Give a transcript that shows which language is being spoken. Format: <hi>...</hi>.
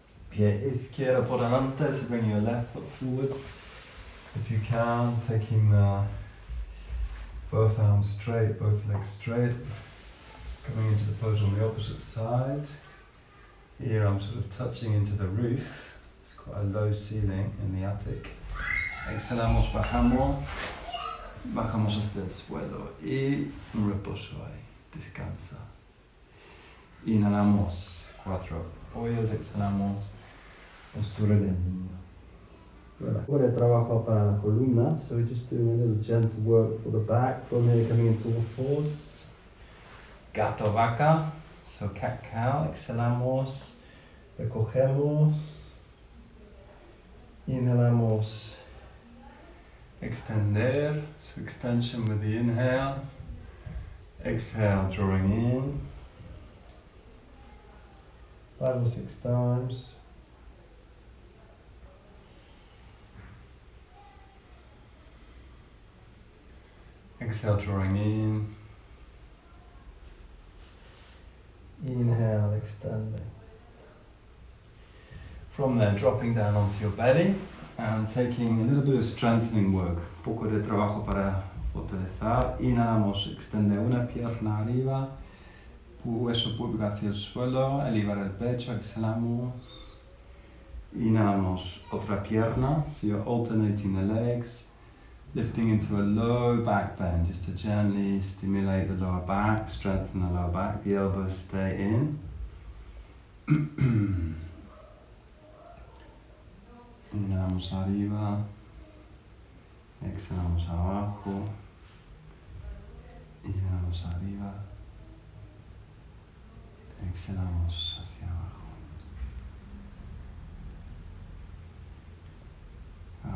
<es>pie izquierdo por delante,</es> <en>so bring your left foot forwards, if you can, taking both arms straight, both legs straight, coming into the pose on the opposite side. Here I'm sort of touching into the roof. It's quite a low ceiling in the attic.</en> <es>Exhalamos, bajamos hasta el suelo y un reposo ahí, descansa. Inhalamos, 4 apoyos, exhalamos, postura de niño. Ahora trabajo para la columna,</es> <en>so we're just doing a little gentle work for the back. From here coming into all fours.</en> <es>Gato vaca.</es> <en>So cat cow,</en> <es>exhalamos, recogemos, inhalamos, extender,</es> <en>so extension with the inhale, exhale, drawing in, 5 or 6 times. Exhale, drawing in. Inhale, extending. From there, dropping down onto your belly and taking a little bit of strengthening work.</en> <es>Un poco de trabajo para fortalecer. Inhalamos, extender una pierna arriba, hueso púbico hacia el suelo, elevar el pecho, exhalamos. Inhalamos, otra pierna,</es> <en>so you're alternating the legs, lifting into a low back bend, just to gently stimulate the lower back, strengthen the lower back, the elbows stay in.</en> <es>Inhalamos arriba, exhalamos abajo, inhalamos arriba, exhalamos hacia abajo.</es>